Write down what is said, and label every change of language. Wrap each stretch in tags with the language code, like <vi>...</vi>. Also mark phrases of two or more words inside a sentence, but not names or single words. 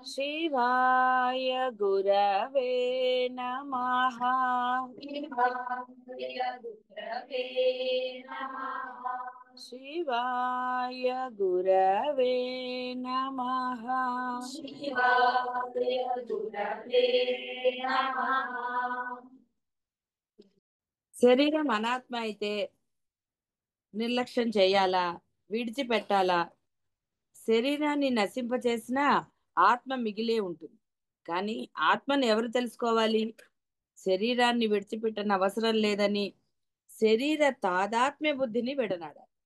<sa>शिवाय गुरवे नमः। शिवाय गुरवे नमः। शिवाय गुरवे नमः। शिवाय गुरवे नमः।</sa> <te>శరీరం అనాత్మ అయితే నిర్లక్ష్యం చేయాలా, విడిచిపెట్టాలా? శరీరాన్ని నశింపచేసినా ఆత్మ మిగిలే ఉంటుంది. కానీ ఆత్మను ఎవరు తెలుసుకోవాలి? శరీరాన్ని విడిచిపెట్టని అవసరం లేదని శరీర తాదాత్మ్య బుద్ధిని విడనాడాలి.</te>